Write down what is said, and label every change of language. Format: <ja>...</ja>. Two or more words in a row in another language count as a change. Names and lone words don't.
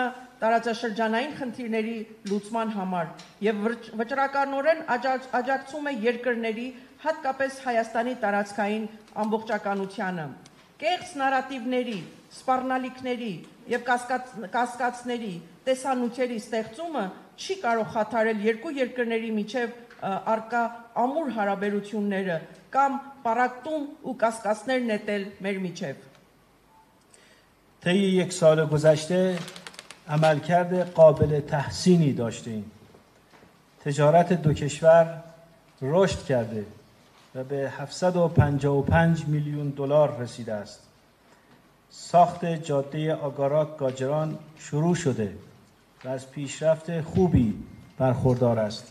<hy>տարածաշրջանային խնդիրների լուծման համար եւ վճռականորեն աջակցում է երկրների, հատկապես Հայաստանի տարածքային ամբողջականությանը։ Կեղծ նարատիվների, սպառնալիքների եւ կասկածների տեսանյութերի ստեղծումը չի կարող խաթարել երկու երկրների միջև արկա ամուր հարաբերությունները կամ պարակտում ու կասկածներ նետել մեր միջև։</hy> <fa>طی یک سال گذشته عملکرد قابل تحسینی داشتیم. تجارت دو کشور رشد کرده و به 755 میلیون دلار رسیده است. ساخت جاده آگاراک-گاجران شروع شده و از پیشرفت خوبی برخوردار است.</fa>